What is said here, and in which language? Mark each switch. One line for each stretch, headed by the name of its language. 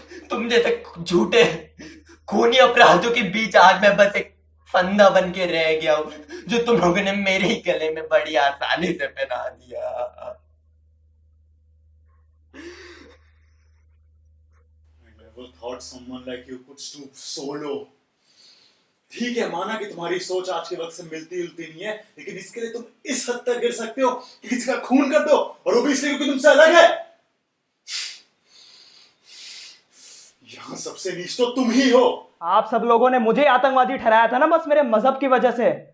Hindi: तुम जैसे झूठे खूनी अपराधियों के बीच आज मैं बस एक फंदा बन के रह गया हूं, जो तुम लोगों ने मेरे ही गले में बड़ी आसानी से पहना दिया।
English: I never thought someone like you could stoop so low.
Hindi: ठीक है, माना कि तुम्हारी सोच आज के वक्त से मिलती जुलती नहीं है, लेकिन इसके लिए तुम इस हद तक गिर सकते हो कि किसी का खून कर दो, और वो भी इसलिए क्योंकि तुमसे अलग है। यहाँ सबसे नीच तो तुम ही हो। आप सब लोगों ने मुझे आतंकवादी ठहराया था ना, बस मेरे मजहब की वजह से।